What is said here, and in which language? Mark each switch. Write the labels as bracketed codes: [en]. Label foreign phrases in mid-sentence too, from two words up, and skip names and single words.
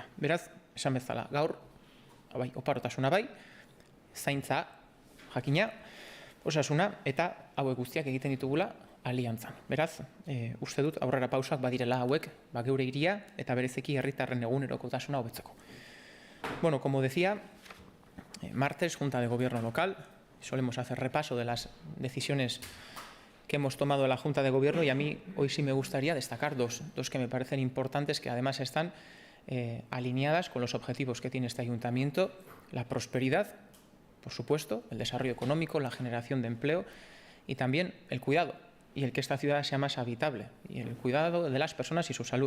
[eu] Beraz, esan bezala, gaur, oparotasuna bai, zaintza, jakina, osasuna, eta hauek guztiak egiten ditugula aliantzan. Beraz, uste dut aurrera pausak badirela hauek, geure hiria eta berezeki herritarren egunerokotasuna hobetzeko. [es] Como decía, martes, Junta de Gobierno Local, solemos hacer repaso de las decisiones que hemos tomado en la Junta de Gobierno, y a mí hoy sí me gustaría destacar dos que me parecen importantes, que además están alineadas con los objetivos que tiene este ayuntamiento: la prosperidad, por supuesto, el desarrollo económico, la generación de empleo, y también el cuidado, y el que esta ciudad sea más habitable, y el cuidado de las personas y su salud.